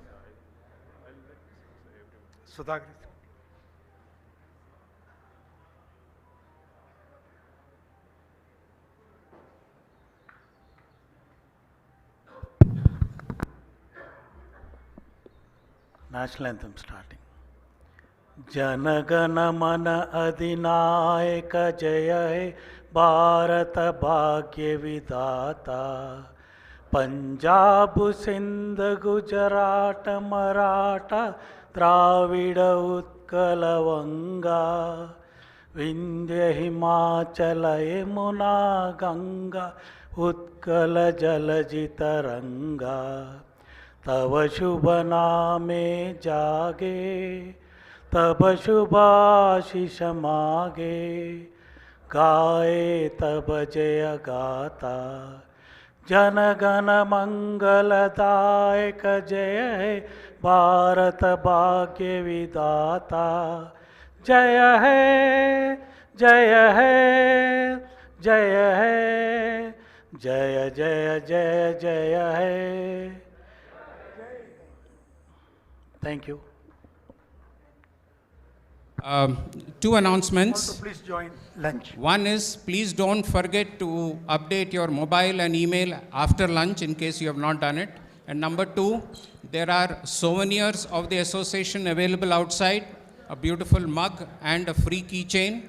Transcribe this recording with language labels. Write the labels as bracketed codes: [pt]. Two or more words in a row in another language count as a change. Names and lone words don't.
[en] Sudhagar. National anthem starting. [bn] জনগণ মন অধিনায়ক জয় হে ভারত ভাগ্য বিধাতা পাঞ্জাব সিন্ধু গুজরাট মারাঠা দ্রাবিড় উৎকল বঙ্গ বিন্ধ্য হিমাচল যমুনা গঙ্গা উৎকল জলজিত রঙ্গ তব শুভ নামে জাগে তব শুভাশিস মাগে গাহে তব জয় গাথা জনগণ মঙ্গলদায়ক জয় ভারত ভাগ্য বিধাতা জয় হে জয় হে জয় হে জয় জয় জয় জয় হে. [en] Thank you. Two announcements. Also, please join lunch. One is, please don't forget to update your mobile and email after lunch in case you have not done it. And number two, there are souvenirs of the association available outside, a beautiful mug and a free keychain.